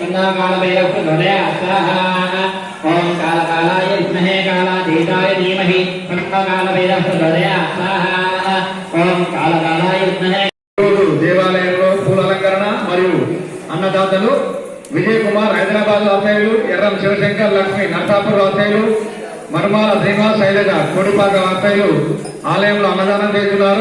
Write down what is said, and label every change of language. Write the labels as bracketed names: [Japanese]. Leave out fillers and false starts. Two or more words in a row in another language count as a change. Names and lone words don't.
[Sanskrit] कालभैरवहृदया स्वाहा ओम कालकालाय विद्महे कालातीताय धीमहि तन्नो कालभैरवहृदया स्वाहा ओम कालकालाय विद्महे। [Telugu] దేవాలయంలో పూల అలంకరణ మరియు అన్నదాతలు విజయ్ కుమార్ హైదరాబాద్ వాస్తవ్యులు, ఎర్రం శివశంకర్ లక్ష్మి నర్సాపూర్ వాస్తవ్యులు, మర్మాల శ్రీనివాస్ శైలజ కోడిపాక వాస్తవ్యులు ఆలయంలో అన్నదానం చేస్తున్నారు.